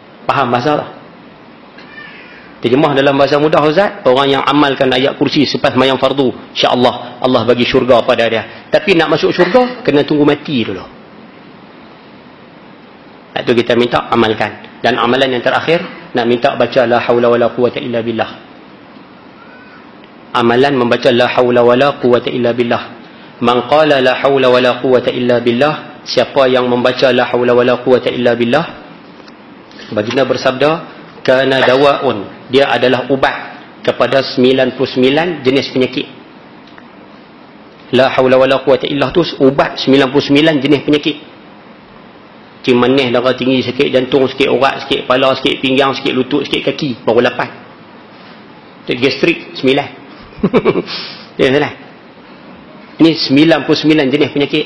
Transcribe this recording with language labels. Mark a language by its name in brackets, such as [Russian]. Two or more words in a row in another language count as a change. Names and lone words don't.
[Malay] Faham bahasa tak? Terjemah dalam bahasa mudah Ustaz, orang yang amalkan ayat kursi selepas mayang fardu, insya-Allah Allah bagi syurga pada dia. Tapi nak masuk syurga kena tunggu mati dulu. Itu kita minta amalkan. Dan amalan yang terakhir nak minta baca [Arabic] لا حول ولا قوة إلا بالله. [Malay] Amalan membaca [Arabic] لا حول ولا قوة إلا بالله. من قال لا حول ولا قوة إلا بالله, [Malay] siapa yang membaca [Arabic] لا حول ولا قوة إلا بالله, [Malay] baginda bersabda, [Arabic] كان دواء, [Malay] dia adalah ubat kepada 99 jenis penyakit. [Arabic] لا حول ولا قوة إلا [Malay] tu ubat 99 jenis penyakit. Macam manis, darah tinggi sikit, jantung sikit, urat sikit, kepala sikit, pinggang sikit, lutut sikit, kaki, baru 8. Gastrik 9. Dia salah. Ini 99 jenis penyakit.